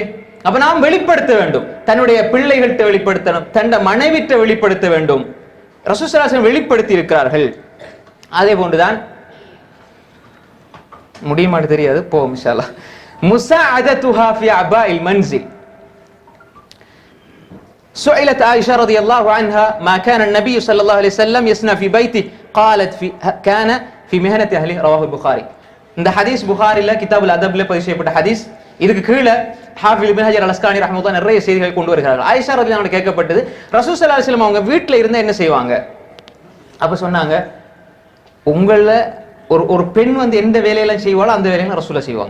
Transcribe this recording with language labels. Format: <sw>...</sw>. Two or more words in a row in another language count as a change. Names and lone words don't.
<ta>அப்ப நாம் வெளிப்படுத்த வேண்டும், தன்னுடைய பிள்ளைகள்கிட்ட வெளிப்படுத்தணும், தன்னுடைய மனைவிட்ட வெளிப்படுத்த வேண்டும். ரசூல்</ta> <ar>صلى الله عليه وسلم</ar> <ta>வெளிப்படுத்தி இருக்கிறார்கள். அதே போன்றுதான் முடியுமான்னு தெரியாது, போவோம்</ta> <ar>إن شاء الله. مساعدتها في أعباء المنزل. سئلت عائشة رضي الله عنها ما كان النبي صلى الله عليه وسلم يصنع في بيته قالت كان في مهنة أهله. رواه البخاري.</ar> <ta>இந்த ஹதீஸ் புகாரில கிதாபுல் அதப்ல பதிவு செய்யப்பட்ட ஹதீஸ். இதுக்கு கீழே ஹாஃபிஸ் இப்னு ஹஜர் அல்-அஸ்கலானி ரஹ்மத்துல்லாஹி நிறைய செய்திகள் கொண்டு வருகிறார்கள். ஆயிஷா</ta> <ar>رضي الله عنها</ar> <ta>கேட்கப்பட்டது, ரசூல்</ta> <ar>صلى الله عليه وسلم</ar> <ta>அவங்க வீட்டுல இருந்தா என்ன செய்வாங்க? அப்ப சொன்னாங்க, உங்கள ஒரு பெண் வந்து எந்த வேலையெல்லாம் செய்வாளோ அந்த வேலையெல்லாம் ரசூலா செய்வாங்க.</ta>